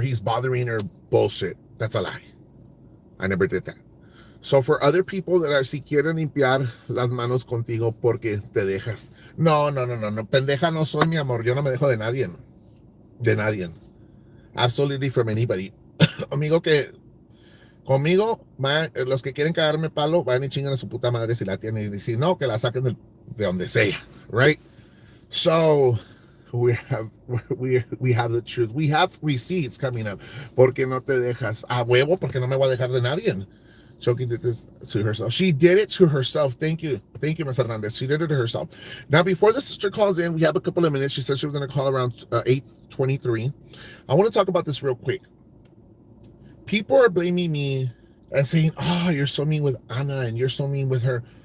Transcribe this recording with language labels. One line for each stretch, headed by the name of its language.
English: He's bothering her. Bullshit. That's a lie. I never did that. So for other people that are
Spanish: si quieren limpiar las manos contigo porque te dejas. No. Pendeja no soy, mi amor. Yo no me dejo de nadie. De nadie.
English: Absolutely from anybody.
Spanish: Amigo que conmigo, los que quieren cagarme palo, van y chingan a su puta madre si la tienen. Y si no, que la saquen de donde sea.
English: Right? So we have the truth. We have receipts coming up.
Spanish: Porque no te dejas. A huevo, porque no me voy a dejar de nadie.
English: Chokey did this to herself. She did it to herself. Thank you, Ms. Hernandez. She did it to herself. Now, before the sister calls in, we have a couple of minutes. She said she was going to call around 8:23. I want to talk about this real quick. People are blaming me and saying, oh, you're so mean with Anna and you're so mean with her.